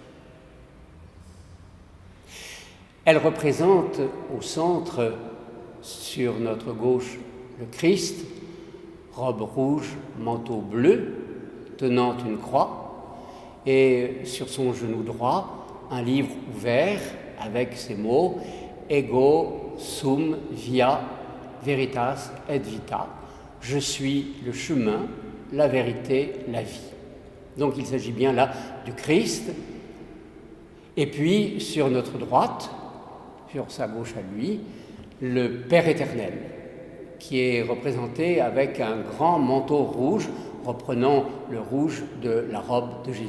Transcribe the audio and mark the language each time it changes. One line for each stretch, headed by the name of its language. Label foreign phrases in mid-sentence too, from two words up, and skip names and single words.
French: Elle représente au centre, sur notre gauche, le Christ, robe rouge, manteau bleu, tenant une croix, et sur son genou droit, un livre ouvert avec ces mots «
Latin: Ego sum via veritas et vita ».
French: Je suis le chemin, la vérité, la vie. Donc il s'agit bien là du Christ. Et puis sur notre droite, sur sa gauche à lui, le Père éternel, qui est représenté avec un grand manteau rouge, reprenant le rouge de la robe de Jésus.